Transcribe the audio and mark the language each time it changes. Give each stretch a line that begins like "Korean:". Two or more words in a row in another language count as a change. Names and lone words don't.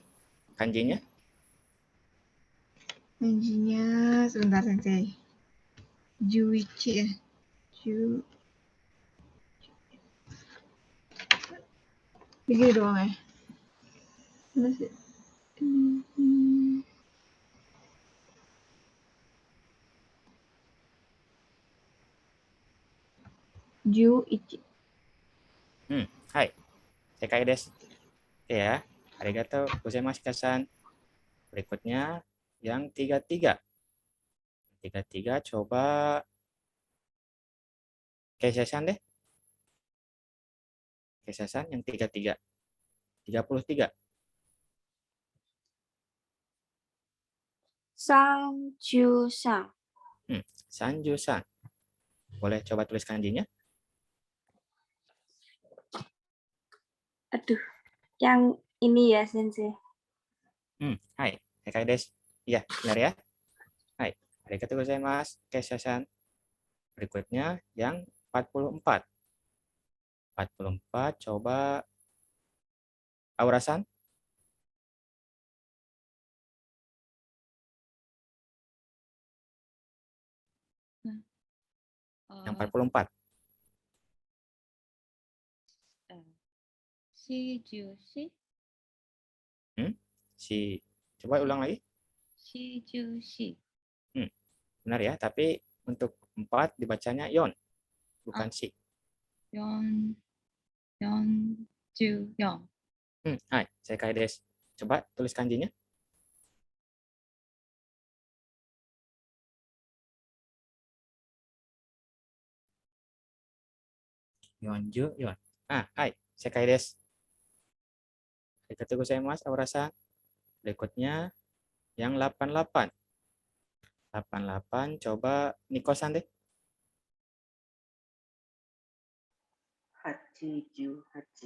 Indonesian: kanjinya. Kanjinya sebentar sensei.
Japanese: 十一や。十.
Indonesian: Begini doang ya. Mana sih?
Japanese: Juichi. はい。正解です.
Indonesian: Oke ya.
Japanese: ありがとうございます
Indonesian: Ikasan. Berikutnya yang 33. 33 coba Kesesan deh. Kesesan yang 33. 33.
Japanese: Sanjusan. Sanjusan.
Indonesian: Boleh coba tulis kanjinya? Aduh, yang ini ya, Sensei.
Japanese: はい。正解です.
Indonesian: Iya, benar ya.
Japanese: Hai. ありがとうございます.
Indonesian: Kesesan. Berikutnya yang 44. 44, coba Aura-san. Yang 44.
Japanese: Shijushi.
Indonesian: Coba ulang lagi.
Japanese: Shijushi.
Indonesian: Benar ya, tapi untuk 4 dibacanya yon, bukan si.
Japanese: よん。よんじゅうよん. Hai, 正解です.
Indonesian: Coba tulis kanjinya.
Japanese: よんじゅう、よん. Hai, 正解です. ありがとうございます、Aura-san.
Indonesian: Berikutnya yang 88. 88, coba Niko-san deh. 88.